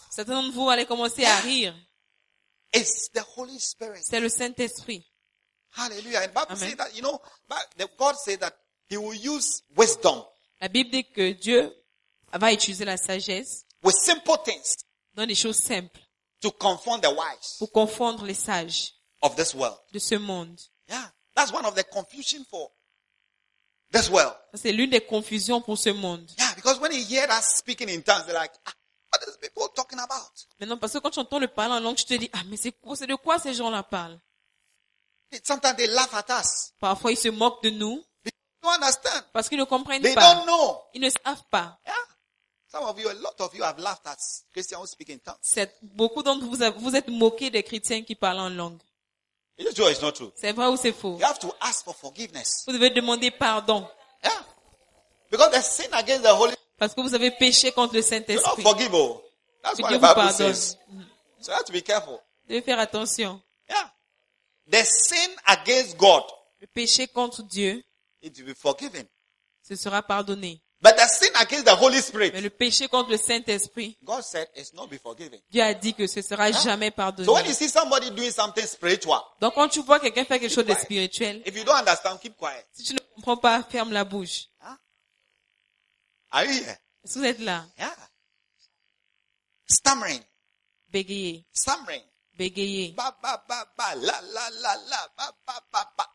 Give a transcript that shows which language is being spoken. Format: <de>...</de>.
<fr>Certains de vous allez commencer yeah. à rire.</fr> <en>It's the Holy Spirit.</en> <fr>C'est le Saint-Esprit.</fr> <en>Hallelujah. And Bible says that, you know, God says that he will use wisdom.</en> <fr>La Bible dit que Dieu va utiliser la sagesse.</fr> <en>With simple things.</en> <fr>Dans des choses simples.</fr> <en>To confound the wise.</en> <fr>Pour confondre les sages.</fr> <en>Of this world.</en> <fr>De ce monde.</fr> <en>Yeah. That's one of the confusion for this world.</en> <fr>C'est l'une des confusions pour ce monde.</fr> <en>Yeah, because when you hear us speaking in tongues, they're like, ah, what are these people talking about?</en> <fr>Mais non, parce que quand j'entends le parler en langue, je te dis, ah, mais c'est de quoi ces gens-là parlent?</fr> <en>Sometimes they laugh at us.</en> <fr>Parfois, ils se moquent de nous.</fr> <en>They don't understand.</en> <fr>Parce qu'ils ne comprennent</fr> <en>they</en> <fr>pas.</fr> <en>They don't know.</en> <fr>Ils ne savent pas.</fr> <en>Yeah. Some of you, a lot of you have laughed at Christians who speak in tongues.</en> <fr>C'est beaucoup d'entre vous, vous êtes moqués des chrétiens qui parlent en langue.</fr> <en>It's true or it's not true.</en> <fr>C'est vrai ou c'est faux?</fr> <en>You have to ask for forgiveness.</en> <fr>Vous devez demander pardon.</fr> <en>Yeah. Because there's sin against the Holy Spirit.</en> <fr>Parce que vous avez péché contre le Saint-Esprit.</fr> <en>You're not forgivable. That's what the Bible says. So you have to be careful.</en> <fr>Vous devez faire attention.</fr> <en>Yeah. The sin against God.</en> <fr>Le péché contre Dieu.</fr> <en>It will be forgiven.</en> <fr>Ce sera pardonné.</fr> <en>But the sin against the Holy Spirit.</en> <fr>Mais le péché contre le Saint-Esprit.</fr> <en>God said it's not be forgiven.</en> <fr>Dieu a dit que ce sera jamais pardonné.</fr> <en>So when you see somebody doing something spiritual.</en> <fr>Donc quand tu vois quelqu'un faire quelque chose de spirituel.</fr> <en>If you don't understand, keep quiet.</en> <fr>Si tu ne comprends pas, ferme la bouche.</fr> <en>Are you here?</en> <fr>Est-ce que vous êtes là?</fr> <en>Yeah. Stammering.</en> <fr>Bégayer.</fr> <en>Stammering.</en> <fr>Bégayer. Ba ba ba ba la la la la ba ba ba ba.</fr>